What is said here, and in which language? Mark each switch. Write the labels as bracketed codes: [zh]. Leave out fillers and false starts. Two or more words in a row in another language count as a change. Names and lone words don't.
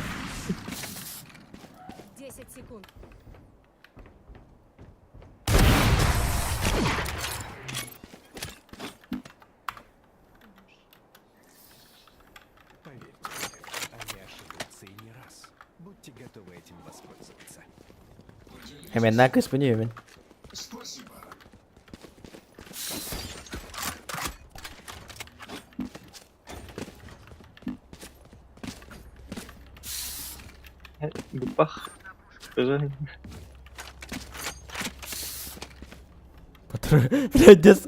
[ru] 10 секунд. Поверьте мне, они ошибутся и не раз. Будьте готовы этим воспользоваться. [tr] Hemen lan kısmını hemen. [ru] Бах. Скажи. Блядь, дес...